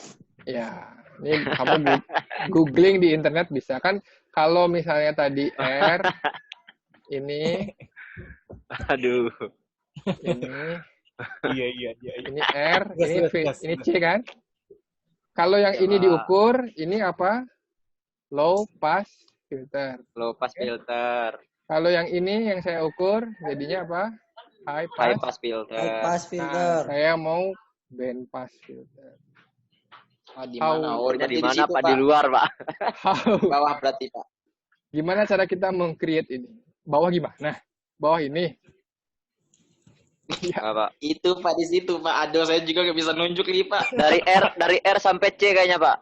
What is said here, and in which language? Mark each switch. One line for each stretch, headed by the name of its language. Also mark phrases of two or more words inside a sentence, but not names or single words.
Indonesian: Ya, ini kamu googling di internet bisa kan. Kalau misalnya tadi R, ini, Aduh. ini, Iya. ini R, ini V, Gas. ini C kan. Kalau yang Ya. ini diukur, ini apa?
English: Low pass filter. Low pass filter. Kalau yang ini yang saya ukur, jadinya apa? High High pass. pass filter. High pass
Indonesian: Nah,
English: filter.
Indonesian: saya mau
English: band pass filter.
Indonesian: Di How- mana? Oh, Ukurnya berarti di mana, situ, Pak? Di luar, Pak. How? Bawah berarti, Pak. Gimana cara kita meng-create ini? Bawah gimana? Bawah ini. Apa? Itu, Pak, di situ, Pak. Aduh, saya juga nggak bisa nunjuk nih, Pak. Dari R sampai C kayaknya, Pak.